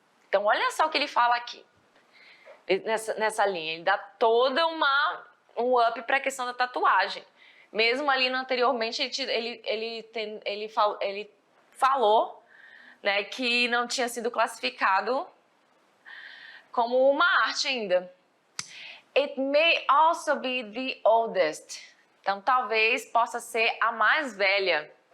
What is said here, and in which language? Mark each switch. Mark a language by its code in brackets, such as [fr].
[pt] Então, olha só o que ele fala aqui, nessa linha. Ele dá toda um up para a questão da tatuagem. Mesmo ali anteriormente, ele falou, né, que não tinha sido classificado como uma arte ainda. [en] It may also be the oldest. [pt] Então, talvez possa ser a mais velha.